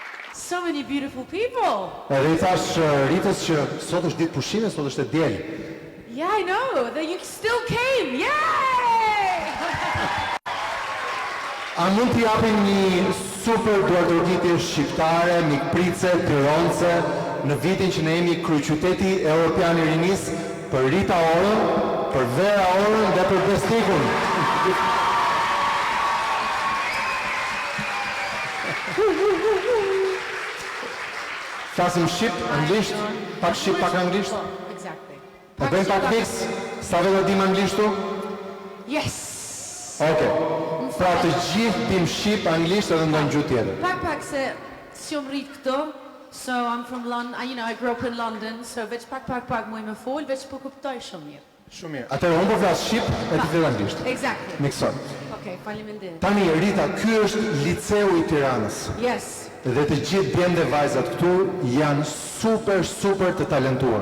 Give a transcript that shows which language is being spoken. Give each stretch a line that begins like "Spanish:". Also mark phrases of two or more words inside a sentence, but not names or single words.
English: So many beautiful people.
Albanian: Edhe I thash Ritës që sot është ditë pushime, sot është e diel.
English: Yeah, I know. That you still came. Yay!
Albanian: A mund t'i japim një super duartërgjitje shqiptare, mikprice, tironce, në vitin që ne jemi kryeqyteti Europian I rinis, për Rita Orën, për Vera Orën dhe për Bestikun. Flasim shqip, anglisht, pak shqip, pak anglisht.
English: Exactly.
Albanian: Po bëjmë pak mix, sa vetë dim anglishtu?
English: Yes. Okay.
Albanian: Pra të gjithë dim shqip, anglisht edhe ndonjë gjuhë tjetër. Pak se s'jom rrit këto.
English: So I'm from London, I grew up in London, so
Albanian: veç pak mu I me fol, veç po kuptoj shumë mirë. Shumë mirë. Atëherë unë po flas shqip e ti flet anglisht.
English: Exactly.
Albanian: Miksoj. Okay, faleminderit. Tani Rita, ky është Liceu I Tiranës.
English: Yes.
Albanian: Dhe të gjithë djemt dhe vajzat këtu janë super të talentuar.